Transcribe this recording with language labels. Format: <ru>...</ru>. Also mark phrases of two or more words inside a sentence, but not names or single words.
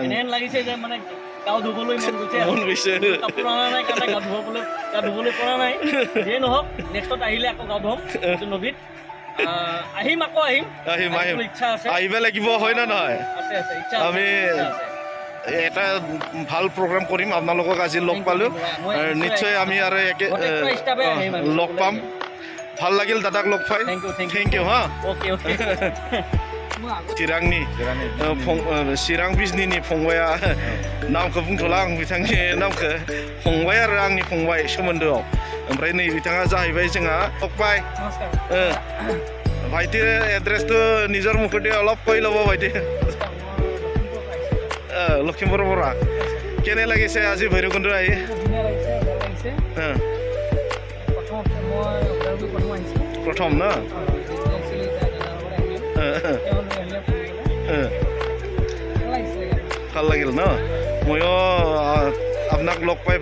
<as>লাগিছে যে মানে গাঁও ধুবলৈ মন গৈছে কাপোৰ অনা নাই কাৰণে গা ধুবলৈ পৰা নাই যিয়ে নহওক নেক্সটত আহিলে আকৌ গা ধুম নদীত আহিম ইচ্ছা আছে আহিব লাগিব হয় নে নহয় আমি এটা ভাল প্ৰগ্ৰাম কৰিম আপোনালোকক আজি লগ পালোঁ নিশ্চয় আমি আৰু একে লগ পাম ভাল লাগিল দাদাক লগ পাই</as> <en>thank you</en> <as>হা</as> <brx>चिरां बिजनीनि फंबाया नामखौ बुंथ'ला आं बिथांनि नामखौ फंबाय आरो आंनि फंबाय सोमोन्दोआव ओमफ्राय नै बिथाङा जाहैबाय जोंहा फकबाय</brx> <as>ভাইটিৰ এড্ৰেছটো নিজৰ মুখতে অলপ কৈ ল'ব ভাইটি লখিমপুৰৰ পৰা কেনে লাগিছে আজি ভৈৰৱকুণ্ড আহি প্ৰথম ন ভাল লাগিল ন ময়ো আপোনাক লগ পাই</as>